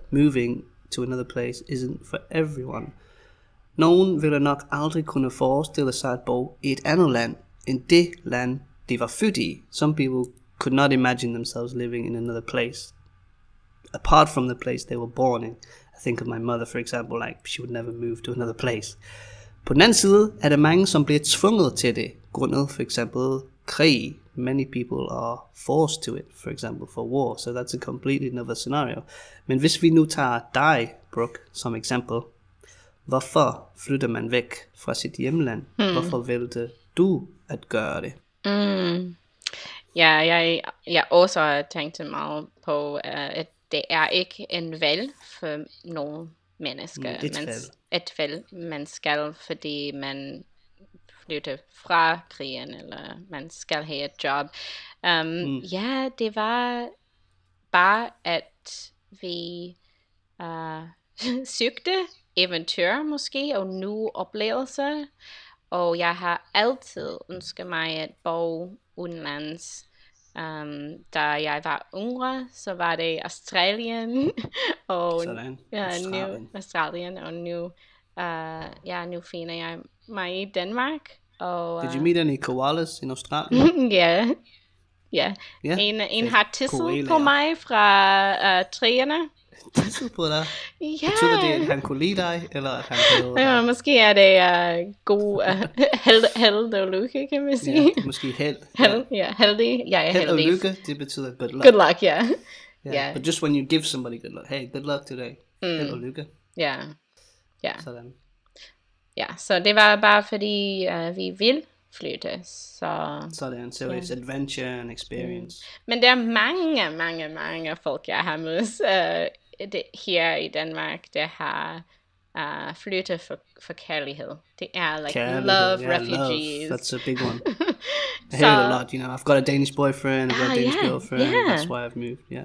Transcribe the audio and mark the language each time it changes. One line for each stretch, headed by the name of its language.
English: Moving to another place isn't for everyone.
Danish: Nogen ville nok aldrig kunne forestille sig at bo i et andet land end det land, de var født i.
English: Some people could not imagine themselves living in another place apart from the place they were born in. I think of my mother, for example, like she would never move to another place.
Danish: På den anden side er der mange, som bliver tvunget til det, grundet for eksempel krig.
English: Many people are forced to it, for example, for war, so that's a completely another scenario.
Danish: Men hvis vi nu tager dig, Brooke, som eksempel, hvorfor flytter man væk fra sit hjemland? Hvorfor vælger du at gøre det? Ja, jeg også har tænkt meget på, at det er ikke en valg for nogle mennesker. Et valg, man skal, fordi man flytte fra krigen, eller man skal have et job. Ja, det var bare, at vi søgte eventyr måske, og nye oplevelser. Og jeg har altid ønsket mig at bo udenlands. Da jeg var yngre, så var det Australien og Australien, og nu finder jeg mig i Danmark. Og,
English: Did you meet any koalas in Australia?
Danish: Ja. En har tisset på mig fra træerne. Tisset på dig? Ja. Betyder det, at han kunne lide dig, eller at han havde... Ja, måske er det god held og lykke, kan man sige. Ja, måske held. Heldig. Jeg er heldig. Held og lykke, det betyder
English: good luck. Good luck, yeah. Yeah. But just when you give somebody good luck, hey, good luck today.
Danish: Held og lykke. Ja. Sådan. Ja, så det var bare fordi vi vil flytte. Sådan,
English: so it's adventure and experience.
Danish: Men der er mange folk, jeg har mødt her i Danmark, der har flyttet for kærlighed. Det er
English: like love refugees. Love. That's a big one. I hear it a lot, I've got a Danish boyfriend, I've got a Danish girlfriend, that's why I've moved.